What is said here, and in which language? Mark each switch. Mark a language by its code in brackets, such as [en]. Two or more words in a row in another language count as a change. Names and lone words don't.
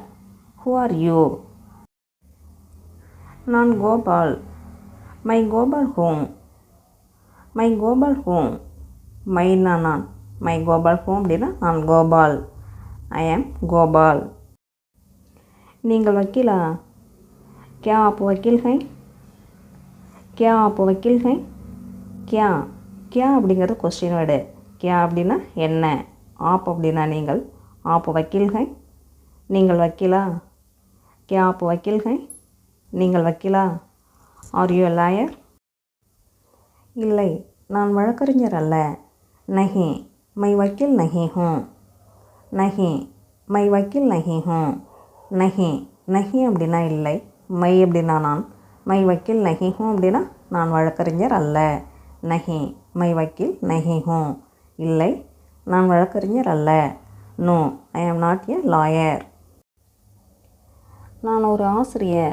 [en] Who are you, [ta] நான் கோபால். [hi] मैं गोपाल हूँ. मैं गोपाल हूँ. மைனா நான். मैं गोपाल हूँ [ta] அப்படின்னா நான் கோபால். [en] I am Gopal. [ta] நீங்கள் வக்கீலா? [hi] क्या आप वकील हैं? क्या आप वकील हैं? क्या क्या அப்படிங்கிறது [en] question word. [ta] क्या அப்படின்னா என்ன, ஆப் அப்படின்னா நீங்கள், [hi] आप वकील हैं [ta] நீங்கள் வக்கீலா? [hi] क्या आप वकील हैं [ta] நீங்கள் வக்கீலா? [en] Are you lawyer? [ta] இல்லை, நான் வழக்கறிஞர் அல்ல. [hi] नहीं मैं वकील नहीं हूँ. नहीं मैं वकील नहीं हूँ. नहीं नहीं [ta] அப்படின்னா இல்லை, மை அப்படின்னா நான், [hi] मैं वकील नहीं हूँ [ta] அப்படின்னா நான் வழக்கறிஞர் அல்ல. [hi] नहीं मैं वकील नहीं हूँ [ta] இல்லை, நான் வழக்கறிஞர் அல்ல. [en] No I am not a lawyer. [ta] நான் ஒரு ஆசிரியர்.